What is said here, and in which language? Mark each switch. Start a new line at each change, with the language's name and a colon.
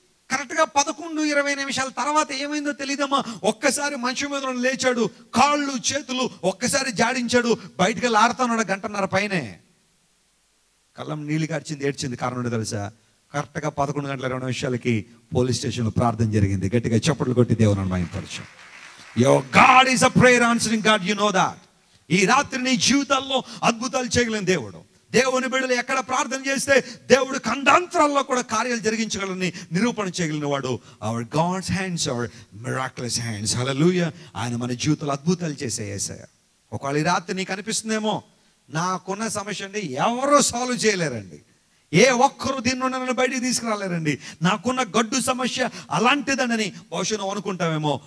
Telugu: కరెక్ట్గా 11:20 తర్వాత ఏమైందో తెలియదమ్మా. ఒక్కసారి మంచం మీద లేచాడు, కాళ్ళు చేతులు ఒక్కసారి జాడించాడు, బయటకు వెళ్ళి ఆడుతున్నాడు 1.5 గంట పైనే. కళ్ళం నీళ్ళు కార్చింది, ఏడ్చింది. కారణం ఏంటో తెలుసా? కరెక్ట్గా 11:20 పోలీస్ స్టేషన్లో ప్రార్థన జరిగింది. గట్టిగా చప్పట్లు కొట్టి దేవుని మహిమపరచు.
English: Your God is a prayer answering God, you know that.
Telugu: ఈ రాత్రి నీ జీవితాల్లో అద్భుతాలు చేయగలిగిన దేవుడు. దేవుని బిడ్డలు ఎక్కడ ప్రార్థన చేస్తే దేవుడు ఖండాంతరాల్లో కూడా కార్యాలు జరిగించగలని నిరూపణ చేయగలిగిన వాడు.
English: Our God's hands are miraculous hands. Hallelujah.
Telugu: ఆయన మన జీవితంలో అద్భుతాలు చేసే యేసయ్య. ఒకవేళ ఈ రాత్రి నీకు అనిపిస్తుందేమో, నాకున్న సమస్య అండి ఎవరూ సాల్వ్ చేయలేరండి, ఏ ఒక్కరు దీన్ని నన్ను బయటికి తీసుకురాలేరండి, నాకున్న గడ్డు సమస్య అలాంటిదనని బహుశా నువ్వు అనుకుంటావేమో.